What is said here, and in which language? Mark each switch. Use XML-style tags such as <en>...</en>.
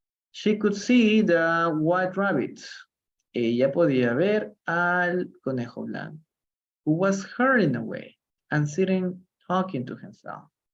<en>She could see the white rabbit.</en> <es>Ella podía ver al conejo blanco.</es> <en>Who was hurrying away and sitting talking to himself.</en>